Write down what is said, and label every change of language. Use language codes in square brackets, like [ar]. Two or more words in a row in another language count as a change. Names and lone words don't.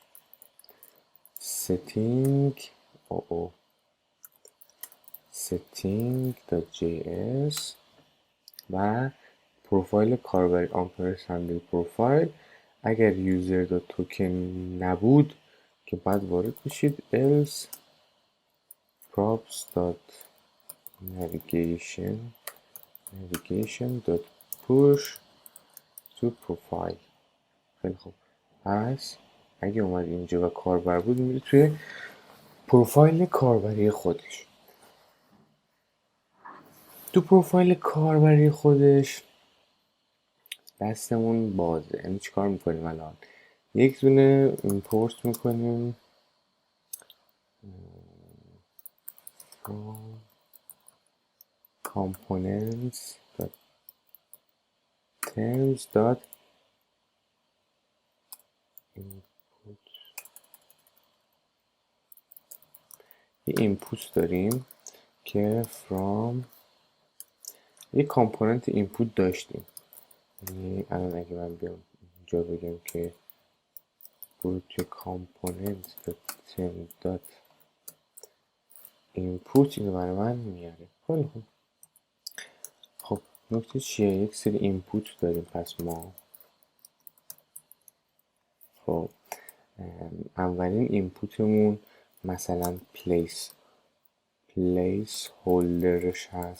[fa] setting.js و پروفایل کاربری [en] ampersand profile [fa] اگر [en] user token [fa] نبود که بعد وارد میشید [en] else props.navigation.push to profile. [fa] خیلی خوب، پس اگه اومد اینجا و کاربر بود میره توی پروفایل کاربری خودش. تو پروفایل کاربری خودش دستمون بازه، یعنی چیکار میکنیم الان؟ یک دونه ایمپورت میکنیم [en] from components.terms.input. [fa] یه اینپوت داریم که from یه کامپوننت اینپوت داشتیم. یعنی الان اگه من بیام اینجا بگم که برو توی component.term.input اینو برای من میاره. خیلی خوب. خب نکته چیه؟ یک سری اینپوت داریم پس ما. خب اولین اینپوتمون مثلا پلیس هولدرش هست.